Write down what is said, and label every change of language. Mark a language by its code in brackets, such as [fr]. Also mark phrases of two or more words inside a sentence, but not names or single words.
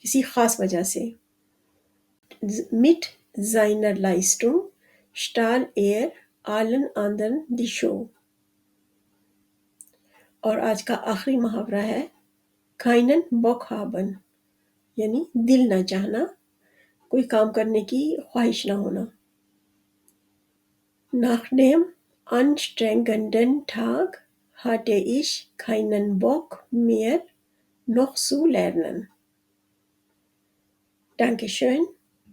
[ur] کسی خاص وجہ سے. [de] Mit seiner Leistung stahl er allen anderen die Show. [ur] اور آج کا آخری محاورہ ہے [de] keinen Bock haben [ur] یعنی دل نہ چاہنا، کوئی کام کرنے کی خواہش نہ ہونا. [de] Nach dem anstrengenden Tag hatte ich keinen Bock mehr noch zu lernen. Dankeschön.